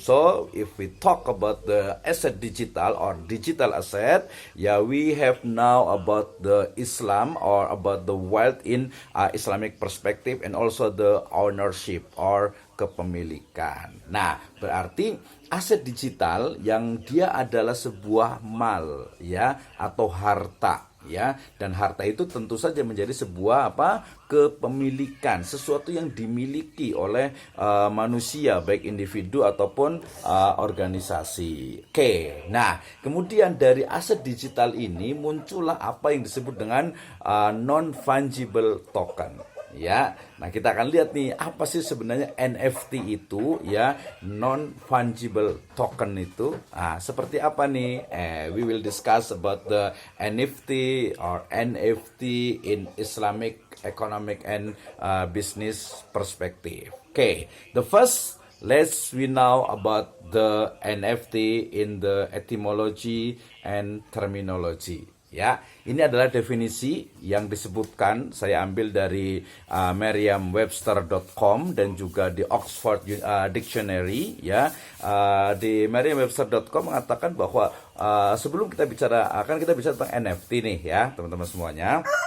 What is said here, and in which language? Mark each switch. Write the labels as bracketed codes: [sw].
[en] So, if we talk about the asset digital or digital asset, yeah, we have now about the Islam or about the wealth in Islamic perspective and also the ownership or kepemilikan. [id] Nah, berarti aset digital yang dia adalah sebuah mal ya atau harta ya, dan harta itu tentu saja menjadi sebuah kepemilikan, sesuatu yang dimiliki oleh manusia baik individu ataupun organisasi. Oke. Nah, kemudian dari aset digital ini muncullah apa yang disebut dengan non fungible token. Ya, nah kita akan lihat nih apa sih sebenarnya NFT itu ya, non fungible token itu. Seperti apa nih? [en] We will discuss about the NFT or NFT in Islamic economic and business perspective. Okay, the first we know about the NFT in the etymology and terminology. [id] Ya, ini adalah definisi yang disebutkan, saya ambil dari merriam-webster.com dan juga di Oxford Dictionary ya. Di merriam-webster.com mengatakan bahwa sebelum kita bicara tentang NFT nih ya, teman-teman semuanya.